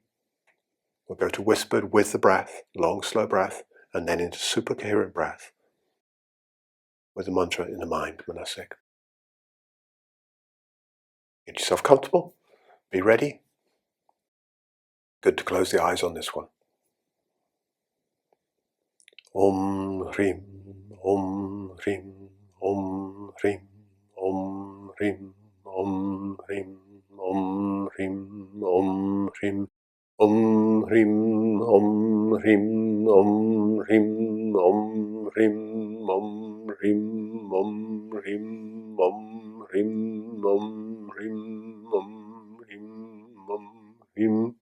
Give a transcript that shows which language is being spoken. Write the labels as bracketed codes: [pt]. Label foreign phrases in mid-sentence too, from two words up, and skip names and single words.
[en] We'll go to whispered with the breath, long, slow breath, and then into super coherent breath with the mantra in the mind, manasik. Get yourself comfortable. Be ready. Good to close the eyes on this one. [sa] ॐ ह्रीं, ॐ ह्रीं, ॐ ह्रीं, ॐ ह्रीं, ॐ ह्रीं, ॐ ह्रीं, ॐ ह्रीं, ॐ ह्रीं, ॐ ह्रीं, ॐ ह्रीं, ॐ ह्रीं, ॐ ह्रीं, ॐ ह्रीं, ॐ, ह्रीं, ॐ, ह्रीं, ॐ, ह्रीं, ॐ, ह्रीं.